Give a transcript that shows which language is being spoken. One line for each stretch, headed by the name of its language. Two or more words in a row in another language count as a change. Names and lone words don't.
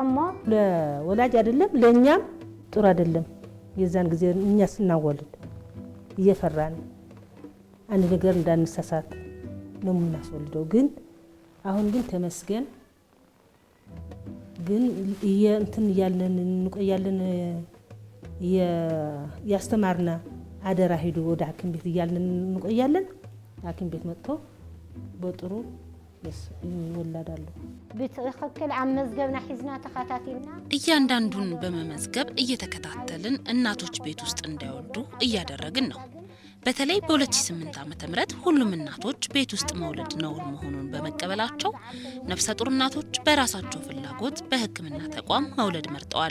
Amharic: ለወላጅ አይደለም ለኛም ጥሩ አይደለም። የዛን ጊዜ እኛ ስናወልድ እየፈራን አንድ ነገር እንዳንሳሳት ነው የምናስወልደው። ግን አሁን ግን ተመስገን ግን እንትን እያልን እንቆያለን። ያስተማርና አደራ ሄዱ ወደ ሐኪም ቤት እያልን እንቆያለን። ሐኪም ቤት መጥቶ በጥሩ ይወላዳሉ።
Tigrinya: ብትክክል ኣብ መዝገብና ሒዝና ተኸታቲልና
Amharic: እያንዳንዱን በመመዝገብ እየተከታተልን እናቶች ቤት ውስጥ እንዳይወልዱ እያደረግን ነው። በተለይ በ2008 ዓ.ም ሁሉም እናቶች ቤት ውስጥ መውለድ ነውር መሆኑን በመቀበላቸው ነፍሰ ጡር እናቶች በራሳቸው ፍላጎት በሕክምና ተቋም መውለድ መርጠዋል።